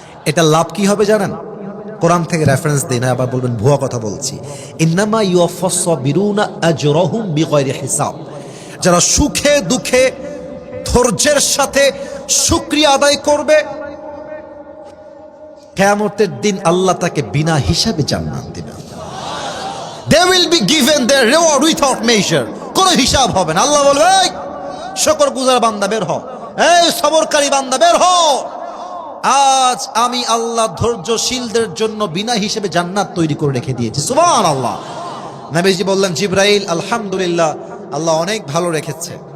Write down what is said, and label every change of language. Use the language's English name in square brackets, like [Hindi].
[Bangla] এটা লাভ কি হবে জানেন? কোরআন থেকে রেফারেন্স দেই না, আবার বলবেন ভুয়া কথা বলছি। [Arabic] ইন্নামা ইউওয়াফাস সাবিরুনা আজরাহুম বিগাইরি হিসাব, [Bangla] যারা সুখে দুঃখে ধৈর্যের সাথে শুকরিয়া আদায় করবে, কিয়ামতের দিন আল্লাহ তাকে বিনা হিসাবে জান্নাত দিবেন। [English] They will be given their reward without measure, [Bangla] কোনো হিসাব হবে না। আল্লাহ বলবে এই শুকরগুজার বান্দা বের হও, এই সবরকারী বান্দা বের হও, আজ আমি আল্লাহ ধৈর্যশীলদের জন্য বিনা হিসেবে জান্নাত তৈরি করে রেখে দিয়েছি। সুবহানাল্লাহ। নবীজি বললেন জিবরাইল আলহামদুলিল্লাহ, আল্লাহ অনেক ভালো রেখেছে।